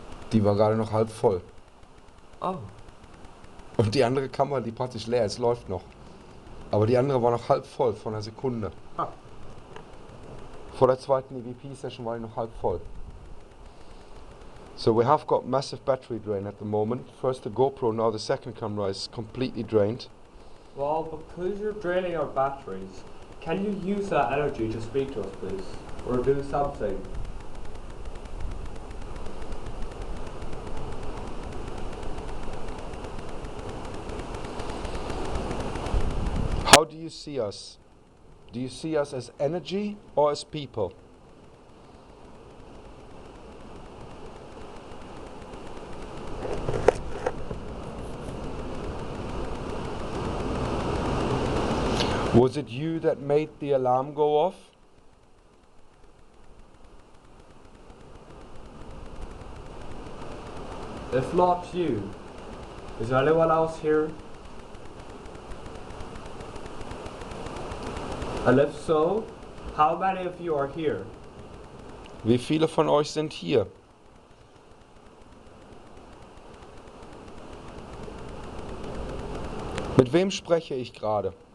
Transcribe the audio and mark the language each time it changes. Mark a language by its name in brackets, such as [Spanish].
[German] Die war gerade noch halb voll. oh. Und die andere Kamera, die praktisch leer ist, läuft noch. Aber die andere war noch halb voll von einer Sekunde. Ah. Vor der zweiten EVP-Session war die noch halb voll. [English] So we have got massive battery drain at the moment. First the GoPro, now the second camera is completely drained. Well, because you're draining our batteries, can you use that energy to speak to us, please? Or do something? How do you see us? Do you see us as energy or as people? Was it you that made the alarm go off? If not you, is there anyone else here? And if so, how many of you are here? [German] Wie viele von euch sind hier? Mit wem spreche ich gerade?